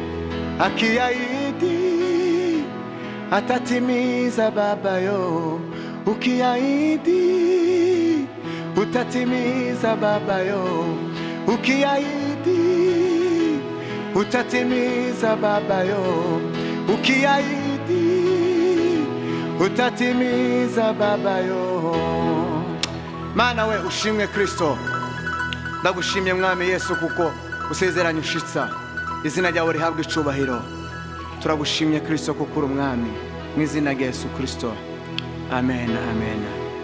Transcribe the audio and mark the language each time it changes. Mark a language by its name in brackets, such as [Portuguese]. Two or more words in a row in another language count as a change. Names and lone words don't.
[Swahili] Akiahidi atatimiza Baba yo, ukiahidi utatimiza Baba yo, ukiahidi utatimiza Baba yo, ukiahidi utatimiza Baba yo. [Kinyarwanda] Mana we ushimwe Kristo, ndagushimye Mwami Yesu kuko usezeranye ushitsa. Izina ryawe rihabwe icubahiro. Turagushimye Kristo kuko uri Umwami, mu izina rya Yesu Kristo. Amen, amen.